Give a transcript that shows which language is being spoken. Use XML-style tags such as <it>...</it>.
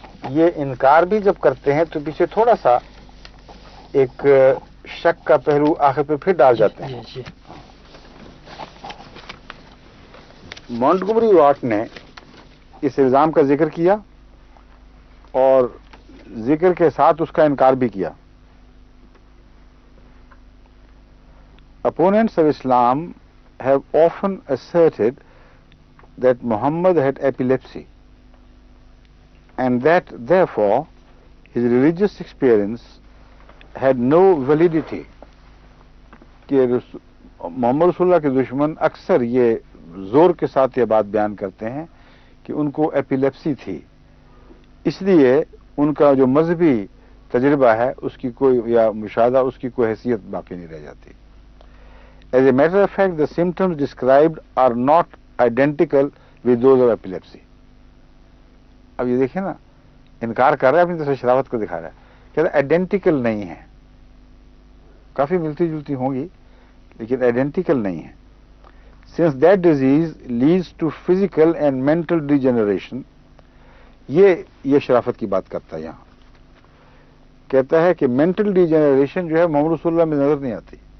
<ur>یہ انکار بھی جب کرتے ہیں تو پیچھے تھوڑا سا ایک شک کا پہلو آخر پہ پھر ڈال جاتے ہیں. مونٹگومری واٹ نے اس الزام کا ذکر کیا اور ذکر کے ساتھ اس کا انکار بھی کیا.</ur> <en>Opponents of Islam have often asserted that Muhammad had epilepsy and that therefore his religious experience had no validity.</en> <ur>کہ محمد رسول اللہ کے دشمن اکثر یہ زور کے ساتھ یہ بات بیان کرتے ہیں کہ ان کو ایپیلیپسی تھی, اس لیے ان کا جو مذہبی تجربہ ہے اس کی کوئی یا مشاہدہ اس کی کوئی حیثیت باقی نہیں رہ جاتی.</ur> <en>As a matter of fact, the symptoms described are not identical with those of epilepsy.</en> <ur>اب یہ دیکھیں نا, انکار کر رہا ہے, اپنی طرف سے شرافت کو دکھا رہا ہے, کہہ رہا ہے آئیڈینٹیکل نہیں ہے. کافی ملتی جلتی ہوں گی لیکن آئیڈینٹیکل نہیں ہے.</ur> <en>Since that disease leads to physical and mental degeneration,</en> <ur>یہ شرافت کی بات کرتا ہے. یہاں کہتا ہے کہ مینٹل ڈیجنریشن جو ہے محمد رسول اللہ میں نظر نہیں آتی.</ur>